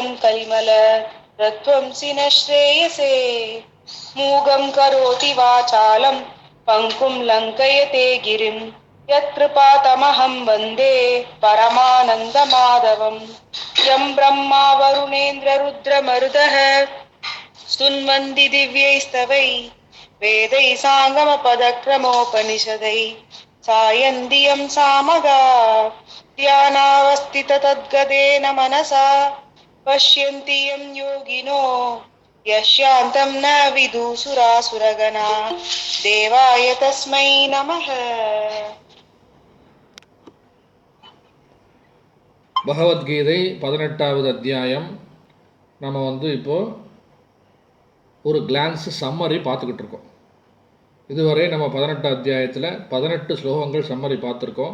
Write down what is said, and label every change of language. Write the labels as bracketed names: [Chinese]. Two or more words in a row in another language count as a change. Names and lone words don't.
[Sanskrit] कलिमल रत्वंसि न श्रेयसे मूगं करोति वाचालं पंकुं लङ्कयते गिरिं यत्कृपातमहं वन्दे परमानन्दमाधवम् यं ब्रह्मा वरुणेन्द्र रुद्रमरुतः स्तुन्वन्ति दिव्यैस्तवै वेदैः साङ्गमपदक्रमोपनिषदै सायन्दियं सामगा ध्यानावस्थिततद्गतेन मनसा पश्यन्ति यं योगिनो यस्यान्तं न विदुसुरासुरगणा देवाय तस्मै नमः। [Tamil] பகவத்கீதை 18வது அத்தியாயம். நம்ம இப்போது ஒரு [English] glance summary [Tamil] பார்த்துக்கிட்டு இருக்கோம். இதுவரை நம்ம 18 அத்தியாயத்தில் 18 ஸ்லோகங்கள் சம்மரி பார்த்துருக்கோம்.